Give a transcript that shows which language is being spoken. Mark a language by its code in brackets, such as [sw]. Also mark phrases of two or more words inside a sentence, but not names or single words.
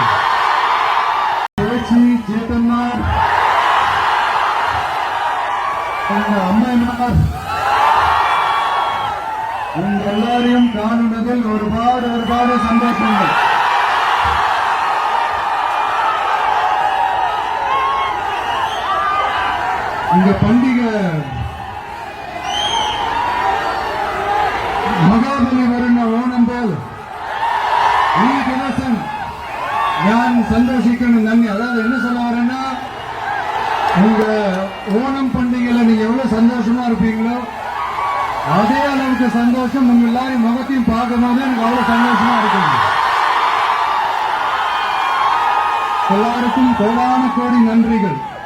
[ta] பேச்சு சேத்தம்மா அம்மையம்மார் உங்க எல்லாரையும் காணுவதில் ஒருபாடு சந்தோஷங்கள். இந்த பண்டிகை [ml] മഹാബലി വരുന്ന ഓണം പോൽ ഈ ദിവസം ഞാൻ സന്തോഷിക്കണം നന്ദി. [ta] அதாவது என்ன சொல்ல வரேன்னா, உங்க ஓணம் பண்டிகையில நீங்க எவ்வளவு சந்தோஷமா இருப்பீங்களோ அதே அளவுக்கு சந்தோஷம் உங்க எல்லாரும் முகத்தையும் பார்க்கும் போது எனக்கு அவ்வளவு சந்தோஷமா இருக்குங்க. எல்லாருக்கும் கோடான கோடி நன்றிகள்.